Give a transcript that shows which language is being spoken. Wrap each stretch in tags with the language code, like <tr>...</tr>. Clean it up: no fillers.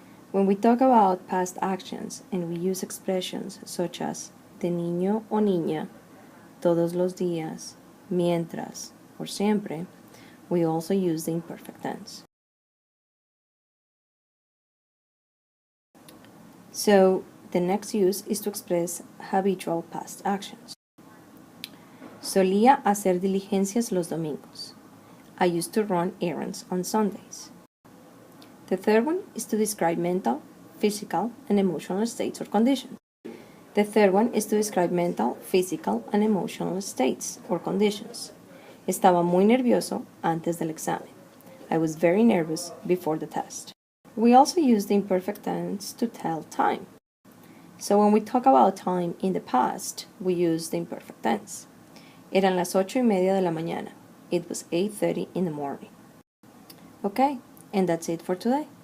<en>When we talk about past actions and we use expressions such as</en> <es>de niño o niña, todos los días, mientras,</es> <en>or siempre, we also use the imperfect tense. So, the next use is to express habitual past actions.</en> <es>Solía hacer diligencias los domingos.</es> <en>I used to run errands on Sundays. The third one is to describe mental, physical, and emotional states or conditions. The third one is to describe mental, physical, and emotional states or conditions.</en> <es>Estaba muy nervioso antes del examen.</es> <en>I was very nervous before the test. We also use the imperfect tense to tell time. So when we talk about time in the past, we use the imperfect tense.</en> <es>Eran las 8:30 de la mañana.</es> <en>It was 8:30 in the morning. Okay, and that's it for today.</en>